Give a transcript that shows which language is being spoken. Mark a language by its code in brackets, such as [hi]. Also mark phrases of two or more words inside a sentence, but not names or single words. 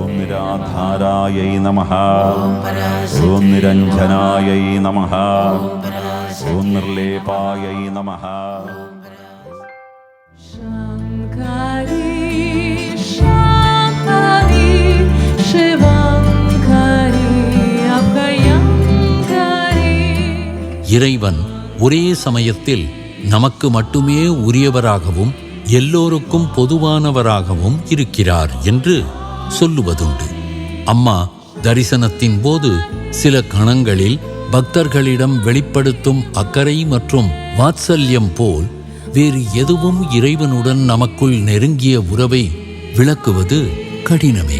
[sa] निराधारायै नमः ॐ निरञ्जनायै नमः ॐ निर्लेपायै नमः शङ्करी शाङ्करी शिवङ्करी अभयङ्करी. [ta] இறைவன் ஒரே சமயத்தில் நமக்கு மட்டுமே உரியவராகவும் எல்லோருக்கும் பொதுவானவராகவும் இருக்கிறார் என்று சொல்லுவதுண்டு. அம்மா தரிசனத்தின் போது சில கணங்களில் பக்தர்களிடம் வெளிப்படுத்தும் அக்கறை மற்றும் வாத்சல்யம் போல் வேறு எதுவும் இறைவனுடன் நமக்குள் நெருங்கிய உறவை விளக்குவது கடினமே.